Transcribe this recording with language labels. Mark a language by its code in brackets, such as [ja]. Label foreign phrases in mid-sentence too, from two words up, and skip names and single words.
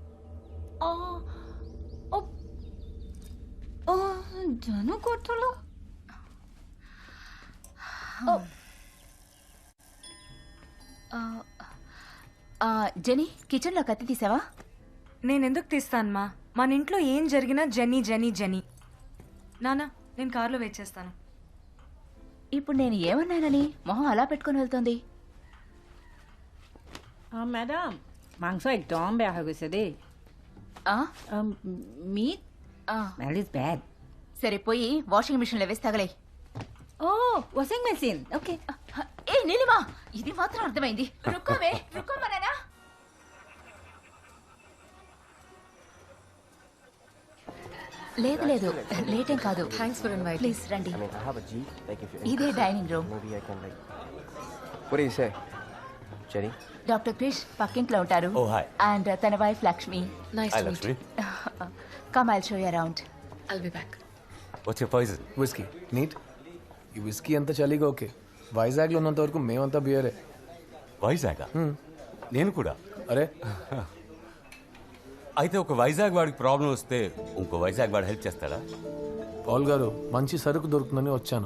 [te] జను కొట్టులో జెనీ, కిచెన్లో కత్తి తీసావా? నేనెందుకు తీస్తానమ్మా? మన ఇంట్లో ఏం జరిగినా జెనీ జెనీ జెనీ. నానా, నేను కార్లో వెయిట్ చేస్తాను. ఇప్పుడు నేను ఏమన్నానని మొహం అలా పెట్టుకుని వెళ్తోంది? [as] ম্যাডাম মাংস একদম বেয়া হৈ গৈছে দেই. [en] meat smell is bad. [te] సరే పోయి వాషింగ్ మిషన్లో వేసి తగలే. [en] washing machine. [te] ఓకే. ఏ నీలిమా, ఇది మాత్రం అర్థమైంది. రుక్కోవే, రుక్కోమనేనా? లేదు లేదు, లేటేం కాదు. [en] thanks for invite. [te] ప్లీజ్ రండి. ఇదే [en] dining room. What do you say, Jenny? [te] డాక్టర్ క్రిష్ పక్కింట్లో ఉంటారు. [en] Oh, hi. [te] అండ్ తన వైఫ్ లక్ష్మి. నైస్ హాయ్ [en] to meet. [te] లక్ష్మి. [en] come I'll show you around. I'll be back. what's your poison? whisky neat. [te] ఈ విస్కీ అంత చలిగా ఓకే. వైజాగ్లో ఉన్నంత వరకు మేమంతా బియరే. వైజాగ్? నేను కూడా. అరే అయితే ఒక వైజాగ్ వాడికి ప్రాబ్లం వస్తే ఇంకో వైజాగ్ వాడు హెల్ప్ చేస్తాడా? పాల్ గారు, మంచి సరుకు దొరుకుతుందని వచ్చాను.